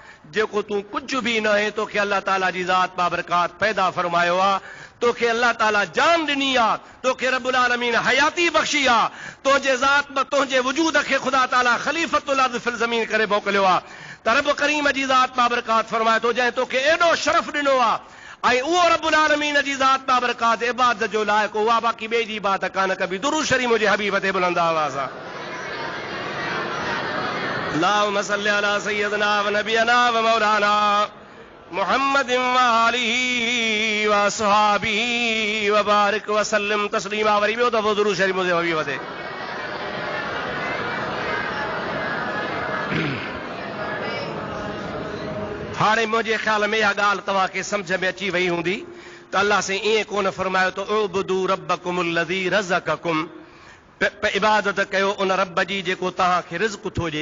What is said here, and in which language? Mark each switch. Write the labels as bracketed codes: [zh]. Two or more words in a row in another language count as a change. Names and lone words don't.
[sd] जेको तूं कुझु बि न आहे, तोखे अल्लाह ताला जी ज़ात बाबरकात पैदा फरमायो आहे, तोखे अल्लाह ताला जान ॾिनी आहे, तोखे [ar] رب العالمين [sd] हयाती बख़्शी आहे, तुंहिंजे ज़ात में तुंहिंजे वजूद खे ख़ुदा ताला [ar] خليفة الأرض في الزمين [sd] करे मोकिलियो आहे। त रब करीम जी ज़ात बाबरकात फरमाए थो जंहिं तोखे एॾो शरफ़ ॾिनो आहे ऐं उहो [ar] رب العالمين [sd] जी ज़ात बाबरकात इबादत जो लाइक़ु उहा बाक़ी ॿिए जी इबादत कान कबी। दुरूद शरीफ़ मुंहिंजे हबीब ते बुलंद आवाज़ आहे। [ar] اللهم صل على سيدنا و نبينا و مولانا محمد و آله و أصحابه و بارك و سلم تسليما. [sd] वरी ॿियो दफ़ो दुरूद शरीफ़ मुंहिंजे हबीब ते। हाणे मुंहिंजे ख़्याल में इहा ॻाल्हि तव्हांखे सम्झ में अची वई हूंदी त अल्लाह से ईअं कोन फरमायो त [ar] اعبدوا ربكم الذي رزقكم, [sd] इबादत कयो उन रब जी जेको तव्हांखे रिज़्क़ थो ॾे।